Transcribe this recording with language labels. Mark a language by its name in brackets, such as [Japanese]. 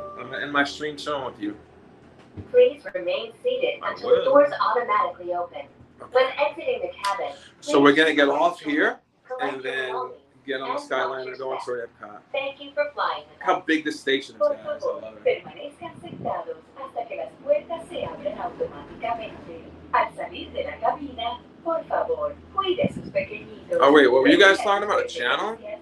[English] I'm going to end my stream showing with you. Please remain seated until the doors automatically open. Okay. When exiting the cabin, so we're going to get off here and then get on the Skyliner going toward Epcot. Thank you for flying. Look how big this station is, guys. I love it. [Spanish] Permanezcan sentados hasta que las puertas se abren automáticamente. Al salir de la cabina, por favor, cuide sus pequeñitos. [English] Oh wait, what were you guys talking about? A channel?